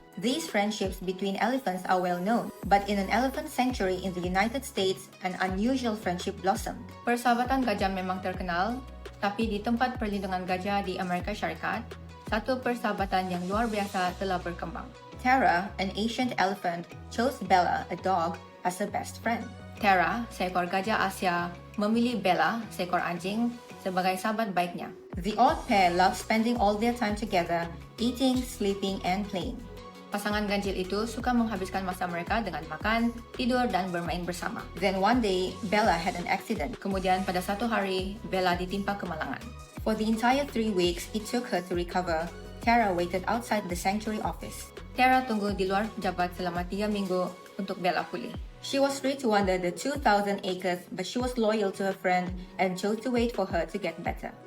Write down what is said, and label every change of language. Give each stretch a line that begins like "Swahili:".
English: These friendships between elephants are well known, but in an elephant sanctuary in the United States, an unusual friendship blossomed.
Malay: Persahabatan gajah memang terkenal, tapi di tempat perlindungan gajah di Amerika Syarikat, satu persahabatan yang luar biasa telah berkembang.
English: Tara, an ancient elephant, chose Bella, a dog, as her best friend.
Malay: Tara, seekor gajah Asia, memilih Bella, seekor anjing, sebagai sahabat baiknya.
English: The odd pair love spending all their time together, eating, sleeping, and playing.
Malay: Pasangan ganjil itu suka menghabiskan masa mereka dengan makan, tidur, dan bermain bersama.
English: Then one day, Bella had an accident.
Malay: Kemudian pada satu hari, Bella ditimpa kemalangan.
English: For the entire 3 weeks it took her to recover, Tara waited outside the sanctuary office.
Malay: Tara tunggu di luar pejabat selama 3 minggu untuk Bella pulih.
English: She was free to wander the 2,000 acres, but she was loyal to her friend and chose to wait for her to get better.